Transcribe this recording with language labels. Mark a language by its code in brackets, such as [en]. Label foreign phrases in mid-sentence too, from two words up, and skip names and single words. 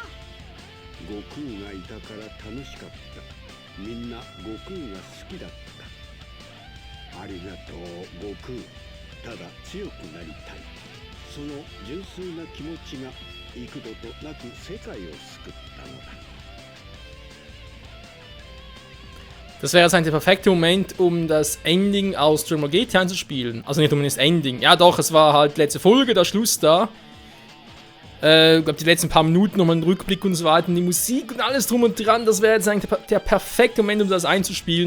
[ja] 悟空がいたから楽しかった。みんな悟空が好きだった。ありがとう悟空。ただ強くなりたい。その純粋な気持ちが 幾度となく世界を救ったのだ。 [de] Das wäre jetzt eigentlich der perfekte Moment, um das Ending aus Dragon Ball GT einzuspielen. Also nicht unbedingt das Ending. Ja doch, es war halt die letzte Folge, der Schluss da. Ich glaube die letzten paar Minuten nochmal einen Rückblick und so weiter. Und die Musik und alles drum und dran. Das wäre jetzt eigentlich der perfekte Moment, um das einzuspielen.